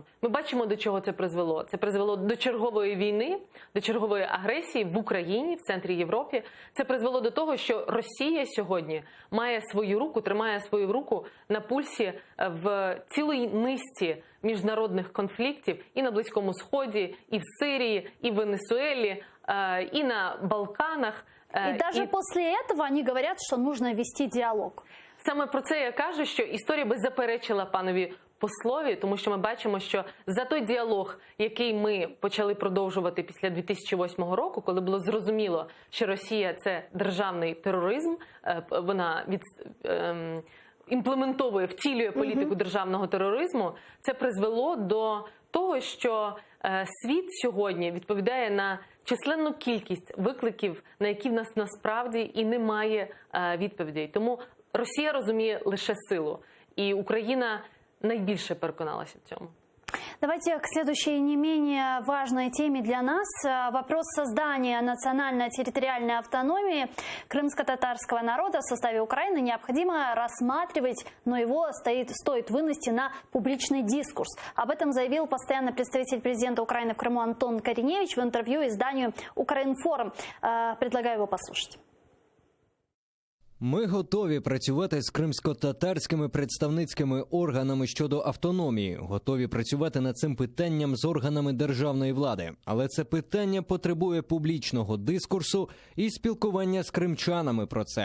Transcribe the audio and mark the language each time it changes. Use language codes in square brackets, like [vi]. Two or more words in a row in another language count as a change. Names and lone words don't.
[uk] Ми бачимо, до чого це призвело. Це призвело до чергової війни, до чергової агресії в Україні, в центрі Європи. Це призвело до того, що Росія сьогодні має свою руку, тримає свою руку на пульсі в цілій низці міжнародних конфліктів і на Близькому Сході, і в Сирії, і в Венесуелі, і на Балканах. [ru] И даже после этого они говорят, что нужно вести диалог. [uk] Саме про це я кажу, що історія би заперечила панові послові, тому що ми бачимо, що за той діалог, який ми почали продовжувати після 2008 року, коли було зрозуміло, що Росія – це державний тероризм, вона імплементовує, втілює політику державного тероризму, це призвело до того, що світ сьогодні відповідає на численну кількість викликів, на які в нас насправді і немає відповідей. Тому Росія розуміє лише силу, і Україна найбільше переконалася в цьому. [ru] Давайте к следующей не менее важной теме для нас. Вопрос создания национальной территориальной автономии крымско-татарского народа в составе Украины необходимо рассматривать, но его стоит вынести на публичный дискурс. Об этом заявил постоянный представитель президента Украины в Крыму Антон Кориневич в интервью изданию «Укринформ». Предлагаю его послушать. [uk] Ми готові працювати з кримсько-татарськими представницькими органами щодо автономії, готові працювати над цим питанням з органами державної влади. Але це питання потребує публічного дискурсу і спілкування з кримчанами про це.